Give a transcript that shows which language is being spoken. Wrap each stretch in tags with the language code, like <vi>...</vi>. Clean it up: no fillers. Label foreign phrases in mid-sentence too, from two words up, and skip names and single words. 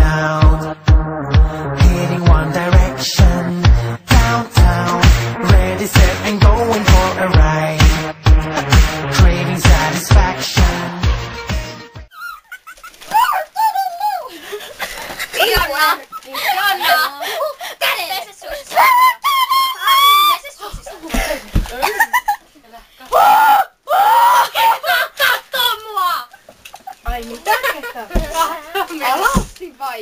<en>out, heading one direction, downtown, ready, set and going for a ride, craving satisfaction.</en> <fi>Jonna! Jonna! Kädet! Pese suusista! Pese suusista! Katso mua! ai mitä? Alasti vai?</fi>